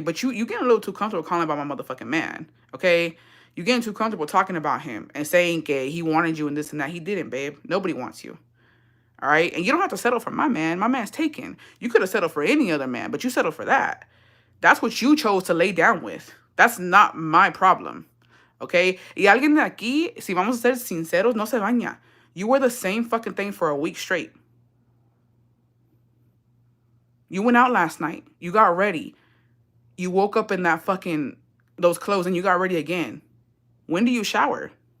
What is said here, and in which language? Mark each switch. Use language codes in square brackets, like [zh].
[en] But you getting a little too comfortable calling about my motherfucking man, okay? You getting too comfortable talking about him and saying que he wanted you and this and that. He didn't, babe. Nobody wants you. All right? And you don't have to settle for my man. My man's taken. You could have settled for any other man, but you settled for that. That's what you chose to lay down with. That's not my problem. Okay? [es] Y alguien de aquí, si vamos a ser sinceros, no se baña. [en] You wear the same fucking thing for a week straight. You went out last night. You got ready. You woke up in that fucking, those clothes and you got ready again. When do you shower?